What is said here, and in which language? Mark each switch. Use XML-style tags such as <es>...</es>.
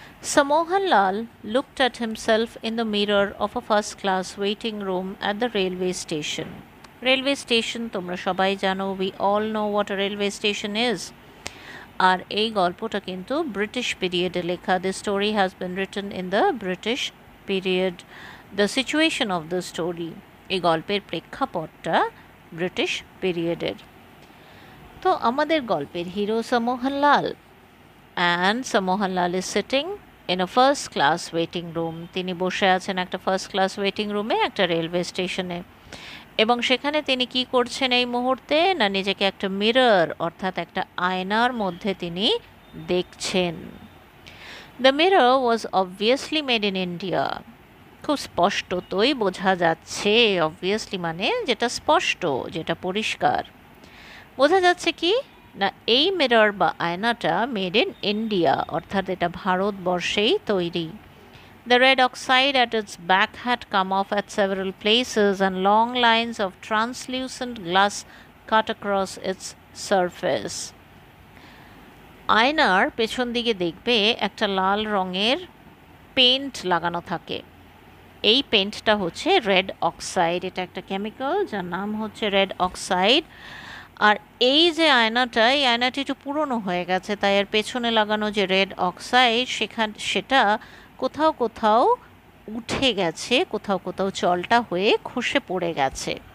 <en>Sir Mohanlal looked at himself in the mirror of a first-class waiting room at the railway station. Railway station</en> <bn>তোমরা সবাই জানো,</bn> <en>we all know what a railway station is.</en> <bn>আর এই গল্পটা কিন্তু British পিরিয়ডে লেখা।</bn> <en>The story has been written in the British period. The situation of the story,</en> <bn>এই গল্পের প্রেক্ষাপটটা ব্রিটিশ পিরিয়ডের। তো আমাদের গল্পের hero</bn> <en>Sir Mohanlal, and Sir Mohanlal is sitting in a first class waiting room.</en> <bn>তিনি বসে আছেন একটা ফার্স্ট ক্লাস ওয়েটিং রুমে, একটা রেলওয়ে স্টেশনে। এবং সেখানে তিনি কি করছেন এই মুহূর্তে, না নিজেকে একটা মিরর অর্থাৎ একটা আয়নার মধ্যে তিনি দেখছেন।</bn> <en>The mirror was obviously made in India.</en> <bn>খুব স্পষ্টতই বোঝা যাচ্ছে, অবভিয়াসলি মানে যেটা স্পষ্ট, যেটা পরিষ্কার বোঝা যাচ্ছে কি না, এই মিরর বা আয়নাটা মেড ইন ইন্ডিয়া, অর্থাৎ এটা ভারতবর্ষেই তৈরি।</bn> <en>The red oxide at its back had come off at several places, and long lines of translucent glass cut across its surface.</en> <bn>আয়নার পেছন দিকে দেখবে একটা লাল রঙের পেন্ট লাগানো থাকে। এই পেন্টটা হচ্ছে রেড অক্সাইড, এটা একটা কেমিক্যাল যার নাম হচ্ছে রেড অক্সাইড। আর এই যে আয়নাটা, এই আয়নাটি একটু পুরনো হয়ে গেছে, তাই এর পেছনে লাগানো যে রেড অক্সাইড সেটা কোথাও কোথাও উঠে গেছে, কোথাও কোথাও চলটা হয়ে খসে পড়ে গেছে।</bn>